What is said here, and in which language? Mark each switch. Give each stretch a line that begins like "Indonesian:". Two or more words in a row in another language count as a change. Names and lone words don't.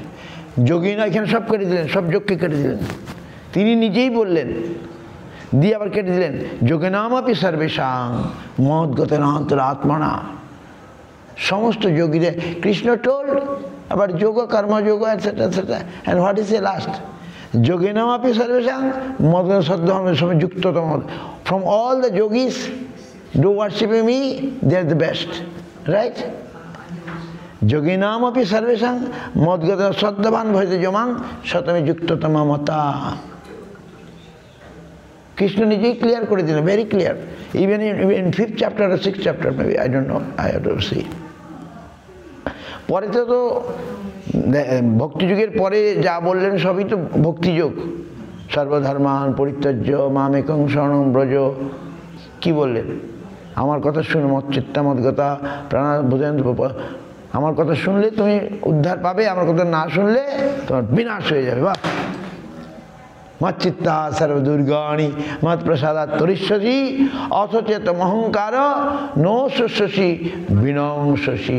Bangla: যোগী না, এখানে সব কেটে দিলেন, সব যোগকে কেটে দিলেন, তিনি নিজেই বললেন, দিয়ে আবার কেটে দিলেন
Sanskrit: যোগিনামপি সর্বেষাং মদ্গতেরাত্মনা,
Bangla: সমস্ত যোগীদের। কৃষ্ণ টোল্ড আবার যোগ, কর্মযোগ,
English: etcetera etcetera, and what is a last?
Sanskrit: যোগিনামপি সর্বেষাং মদ্গত শ্রদ্ধাবান সমে যুক্ততম।
English: From all the yogis do worshiping me, they are the best, right?
Sanskrit: যোগিনামপি সর্বেষাং মদ্গত শ্রদ্ধাবান ভজতে যমাং সতমে যুক্ততম মতা।
Bangla: কৃষ্ণ নিজেই ক্লিয়ার করে দিলেন,
English: very clear, even in 5th chapter or 6th chapter maybe, I don't know, I have to see.
Bangla: পরে তো ভক্তিযুগের পরে যা বললেন সবই তো ভক্তিযোগ।
Sanskrit: সর্বধর্মান পরিত্যাজ্য মামেকং শরণং ব্রজ,
Bangla: কি বললেন? আমার কথা শুনে
Sanskrit: মচ্চিত্তামদ্গতা প্রাণা
Bangla: বোঝেন, আমার কথা শুনলে তুমি উদ্ধার পাবে, আমার কথা না শুনলে তোমার বিনাশ হয়ে যাবে। বাহ!
Sanskrit: মচ্চিত্তা সর্বদুর্গাণি মৎ প্রসাদাৎ তরিষ্যসি অথচেতম অহংকার নো শস্যসি বিনংসসি।